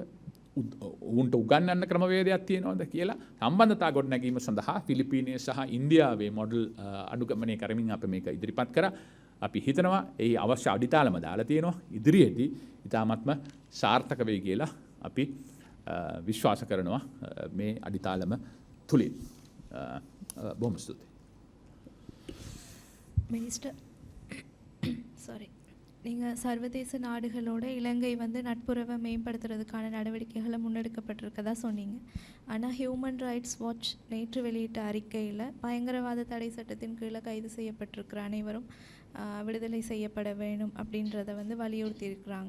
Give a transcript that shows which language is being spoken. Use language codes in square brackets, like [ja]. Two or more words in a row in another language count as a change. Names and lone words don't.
[si] උන්ට උගන්වන්න ක්‍රමවේදයක් තියෙනවද කියලා සම්බන්ධතා ගොඩනැගීම සඳහා ෆිලිපීනයේ සහ ඉන්දියාවේ මොඩල් අනුගමනය කරමින් අපි මේක ඉදිරිපත් කරා. අපි හිතනවා ඒ අවශ්‍ය අඩිතාලම දාලා තියෙනවා. ඉදිරියේදී ඉතාමත්ම සාර්ථක වෙයි කියලා අපි විශ්වාස කරනවා මේ අඩිතාලම තුලින්. බොහොම ස්තුතියි. [en] minister sir [ta] நீங்கள் சர்வதேச நாடுகளோட இலங்கை வந்து நட்புறவை மேம்படுத்துறதுக்கான நடவடிக்கைகளை முன்னெடுக்கப்பட்டிருக்கதா சொன்னீங்க. ஆனால் ஹியூமன் ரைட்ஸ் வாட்ச் நேற்று வெளியிட்ட அறிக்கையில் பயங்கரவாத தடை சட்டத்தின் கீழே கைது செய்யப்பட்டிருக்கிற அனைவரும் விடுதலை செய்யப்பட வேண்டும் அப்படின்றத வந்து வலியுறுத்தியிருக்கிறாங்க.